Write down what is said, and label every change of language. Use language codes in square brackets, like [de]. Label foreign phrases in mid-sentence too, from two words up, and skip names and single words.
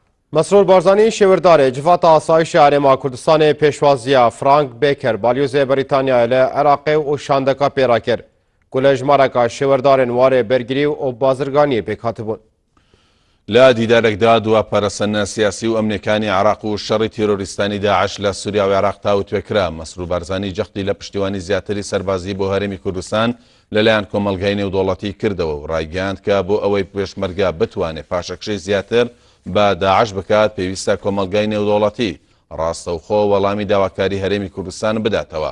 [ku] مسرور بارزانی شێوەردارێ جڤاتە ئاسایشی هەرێما کوردستانê pêşwaziya Frank Baker balyozê Brîtanyayê li Iraqê û şandeka pêra kir ku li ejmareka şêwerdarên warê bergirî û bazirganiyê pêk hatibûn. [ckb] لا دیدارێکدا دواپەرسەنە سیاسی و ئەمنیەکانی عراق و شەڕی تیرۆریستانی داعش لە سووریا و عێراق تاوتوێکرا. مەسرور بارزانی جەختی لە پشتیوانی زیاتری سەربازی بۆ هەرێمی کوردستان لەلایەن کۆمەلگای نێودوڵەتی کردەوە و ڕایگەیاند کە بۆ ئەوەی پێشمەرگە بتوانێت پاشەکشەی زیاتر بە داعش بکات پێویستە کۆمەلگای نێودوڵەتی ڕاستەوخۆ وەڵامی داواکاری هەرێمی کوردستان بداتەوە.